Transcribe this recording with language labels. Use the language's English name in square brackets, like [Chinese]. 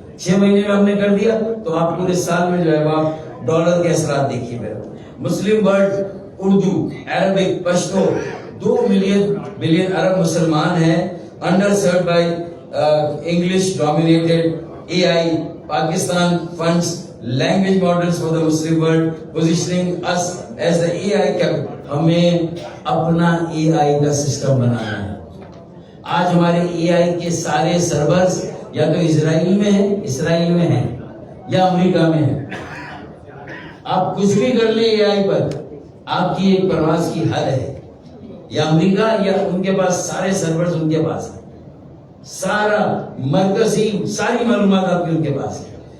[Urdu] 6 مہینے میں ہم نے کر دیا تو آپ پورے سال میں جو ہے وہ آپ ڈالر کے اثرات دیکھیے. میرا Muslim world, Urdu, Arabic, Pashto, 2 billion عرب مسلمان ہیں, [English] Underserved by English dominated AI. Pakistan funds language models for the Muslim world, positioning us as the AI capital. [Urdu] ہمیں اپنا AI کا سسٹم بنانا ہے. آج ہمارے AI کے سارے سرورز یا تو اسرائیل میں ہیں یا امریکہ میں ہیں. آپ کچھ بھی کر لیں AI پر, آپ کی ایک پرواز کی حد ہے, یا امریکہ یا ان کے پاس سارے سرورز ان کے پاس ہیں, سارا مرکزی ساری معلومات آپ کی ان کے پاس ہے.